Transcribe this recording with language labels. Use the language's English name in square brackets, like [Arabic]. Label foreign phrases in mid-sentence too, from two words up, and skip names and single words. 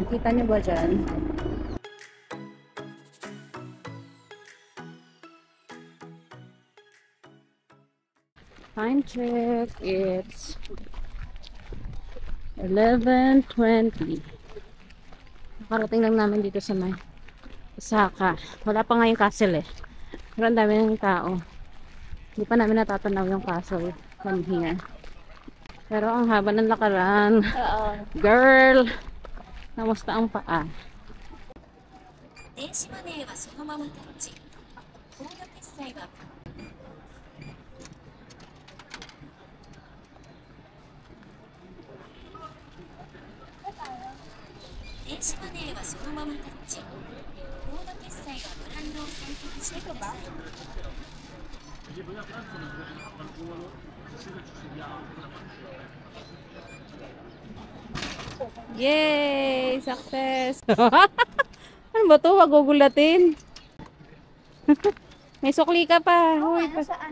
[Filipino] Kita niyo ba dyan? [English] Time check. It's 11:20. [Filipino] Nakarating lang namin dito sa may Osaka. Wala pa nga yung castle eh. Pero ang dami ng tao. Hindi pa namin natatanaw yung castle [English] from here. [Filipino] Pero ang haba ng lakaran. Girl! Namusta ang paa? [Japanese] 電子マネーはそのままタッチ。コード決済は電子マネーはそのままタッチ。コード決済はブランドを選択してください。 [English] Yay! Success! [Filipino] Ano ba to? Wag gugulatin. May sukli ka pa. Hoy, pa.